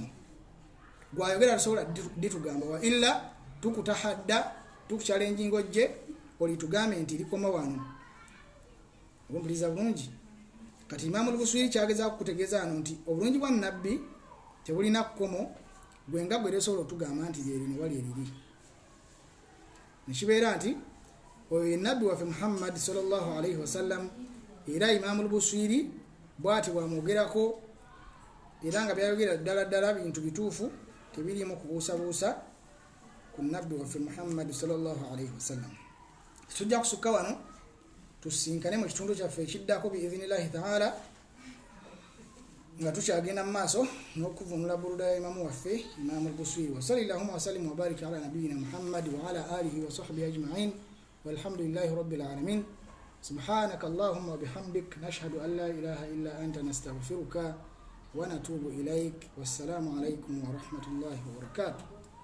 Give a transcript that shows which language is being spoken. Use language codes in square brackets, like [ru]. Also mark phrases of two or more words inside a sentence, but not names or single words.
[lg] Gwayogera tosobola ditugamba, wa illa tukutahadda tukuchallenging ojje olitugambe nti likoma wano. Obumpuliriza bulungi. Kati Imam al-Busiri kyagezaako kutegeeza ano nti obulungi bwa nabbi tebulina kkomo, gwe nga gwe tosobola otugamba nti lyerino wali eriri. Nekibeera nti oyo nabbi waffe Muhammad [ar] صلى الله عليه وسلم, [lg] era Imam al-Busiri bw'ati bwamwogerako, era nga byayogera ddala bintu bituufu, tebirimu kubuusabuusa ku nabbi waffe Muhammad [ar] صلى الله عليه وسلم. [lg] Tujja kusukka wano tusinkane mu kitundu kyaffe ekiddako [ar] بإذن الله تعالى, [lg] nga tukyagenda mu maaso n'okuvunula buruda ya imamu waffe Imam al-Busiri. [ar] وصلى الله وسلم وبارك على نبينا محمد وعلى آله وصحبه أجمعين والحمد لله رب العالمين. سبحانك اللهم وبحمدك نشهد أن لا إله إلا أنت نستغفرك ونتوب إليك. والسلام عليكم ورحمة الله وبركاته.